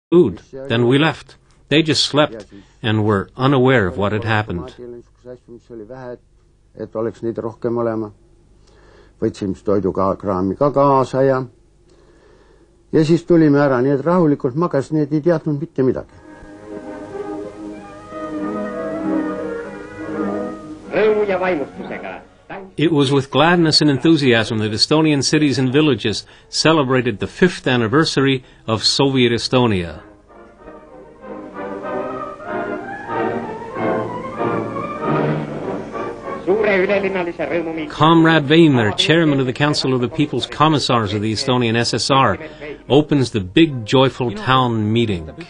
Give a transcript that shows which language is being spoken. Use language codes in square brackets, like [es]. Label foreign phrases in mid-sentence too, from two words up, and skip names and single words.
[en] food. Then we left. They just slept and were unaware of what had happened. [et] Võtsime toidukraami ka kaasa ja siis tulime ära, nii et rahulikult magas, nii et ei teadnud mitte midagi. Rõõmu ja vaimustusega. [en] It was with gladness and enthusiasm that Estonian cities and villages celebrated the 5th anniversary of Soviet Estonia. Comrade Weimer, chairman of the Council of the People's Commissars of the Estonian SSR, opens the big joyful town meeting.